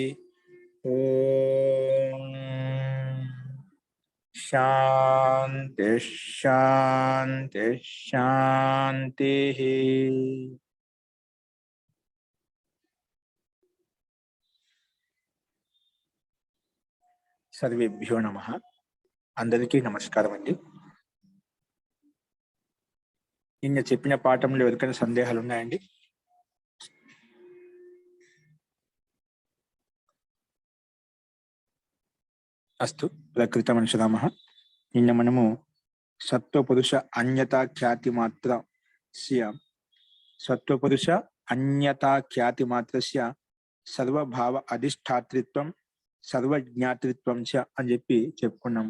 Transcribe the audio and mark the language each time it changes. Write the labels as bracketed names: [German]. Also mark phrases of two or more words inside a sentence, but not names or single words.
[Sanskrit] ओम शांति शांति शांति। सर्वेभ्यो नमः। [Telugu] అందరికీ నమస్కారం అండి। నిన్న చెప్పిన పాఠంలో ఎవరికైనా సందేహాలు ఉన్నాయండి? [Sanskrit] అస్తు ప్రకృతమనుసరామః. [Telugu] నిన్న మనము [Sanskrit] సత్వపురుష అన్యతా ఖ్యాతి మాత్రస్య సర్వభావ అధిష్టాత్రిత్వం సర్వజ్ఞాతృత్వం చ [Telugu] అని చెప్పి చెప్పుకున్నాం.